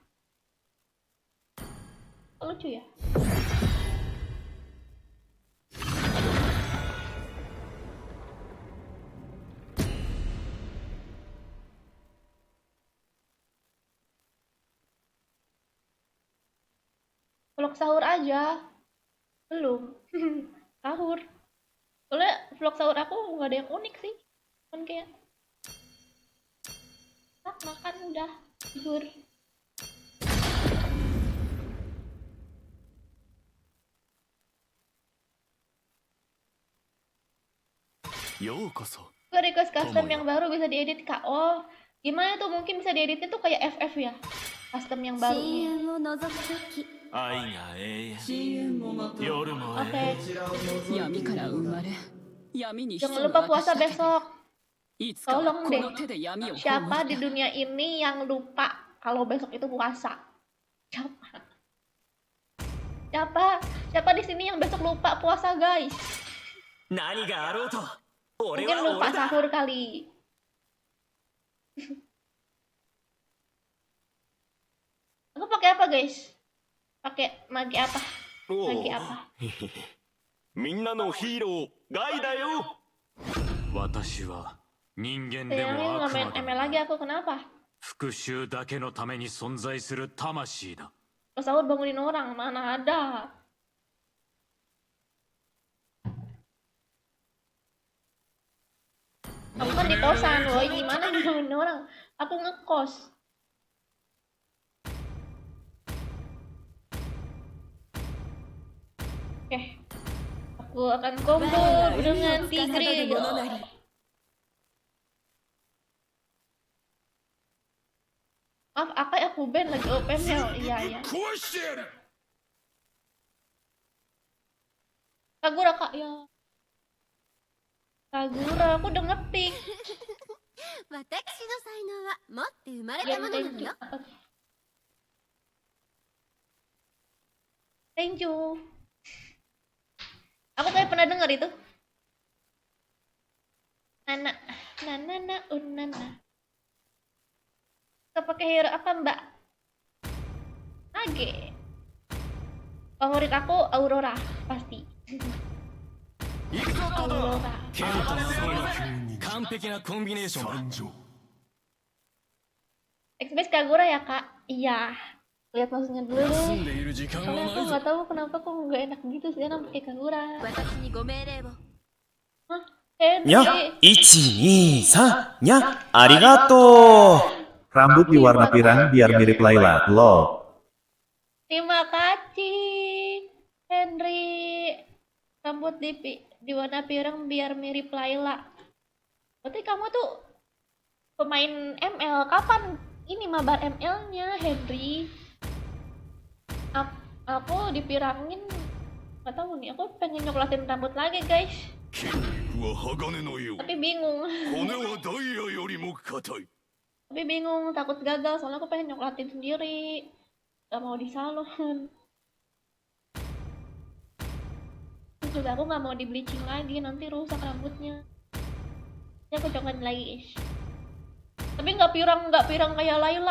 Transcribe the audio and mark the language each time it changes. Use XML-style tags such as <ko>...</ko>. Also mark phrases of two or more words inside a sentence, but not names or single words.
<id>Lucu ya. Vlog sahur aja. Belum. Sahur. Soalnya vlog sahur aku nggak ada yang unik sih. Kan kayak makan udah tidur.</id> <ja>ようこそ</ja> <id>Gue</id> <en>request custom</en> <id>yang baru bisa diedit kak. Oh, gimana tuh mungkin bisa dieditnya tuh kayak FF ya? Custom yang baru ini.</id> <ja>深淵を覗く時愛が永遠夜も</ja> <id>Oke,</id> <ja>闇から生まれ闇に潜</ja> <id>jangan</id> <ja>む</ja> <id>lupa</id> <ja>私</ja> <id>puasa</id> <ja>だけで</ja> <id>besok.</id> <ja>いつかは</ja> <id>Tolong</id> <ja>こ</ja> <id>deh.</id> <ja>の手で闇を葬</ja> <id>Siapa</id> <ja>る</ja> <id>di dunia ini yang lupa kalau besok itu puasa? Siapa? Siapa di sini yang besok lupa puasa, guys?</id> <ja>何があろうと俺</ja> <id>Mungkin</id> <ja>は</ja> <id>lupa</id> <ja>俺だ</ja> <id>sahur kali. Aku pakai apa, guys? Pakai magi apa?</id> <ja>おう</ja> <id>Magi apa?</id> <ja>みんなのヒーローガイだよ私は人間で</ja> <id>Sayangnya</id> <ja>も</ja> <id>nggak</id> <ja>悪</ja> <id>main</id> <ja>魔で</ja> <id>ML</id> <ja>も</ja> <id>lagi aku, kenapa?</id> <ja>復讐だけのために存在する魂だ</ja> <id>Pas sahur bangunin orang, mana ada? Kamu kan di kosan, woi gimana bangunin orang? Aku ngekos. Oke, aku akan combo dengan Tigreal. Maaf, Akai aku ban lagi OPM ya. Iya, iya. Kagura, Kak, ya. Kagura, aku udah ngetik.</id> <ja>私の才能は持って生まれ</ja> <id>Ya,</id> <ja>たものな</ja> <en>thank</en> <ja>の</ja> <en>you.</en> <ja>よ</ja> <en>Thank you.</en> <id>Aku kayak pernah dengar itu. Nana, nana, unana. Kita pakai hero apa mbak? Age. Favorit aku Aurora pasti.</id> <ja>行くぞトド</ja> <id>Aurora.</id> <ja>剣と総力完璧なコンビネーションだ</ja> <id>X-Base Kagura ya kak? Iya. Lihat maksudnya dulu</id> <ja>休</ja> <id>deh.</id> <ja>んでいる時間は</ja> <id>Soalnya</id> <ja>な</ja> <id>aku</id> <ja>いぞ</ja> <id>nggak tahu kenapa kok nggak enak gitu sih nama pakai Kagura.</id> <ja>私にご命令を</ja> <id>Hah?</id> <ja>にゃ</ja> <id>Henry.</id> <ja>123にゃありがとう</ja> <id>Rambut di warna pirang biar mirip Layla, lol. Terima kasih Henry. Rambut di warna pirang biar mirip Layla. Berarti kamu tuh pemain ML. Kapan ini mabar ML-nya Henry? Aku dipirangin. Gak tahu nih, aku pengen nyoklatin rambut lagi guys.</id> <ja>筋肉は鋼のよう</ja> <id>Tapi bingung.</id> <ja>骨はダイヤよりも硬い</ja> <id>Tapi bingung, takut gagal soalnya aku pengen nyoklatin sendiri. Gak mau di salon. Terus juga aku gak mau di bleaching lagi, nanti rusak rambutnya. Jadi aku coklatin lagi guys. Tapi nggak pirang kayak Layla.</id>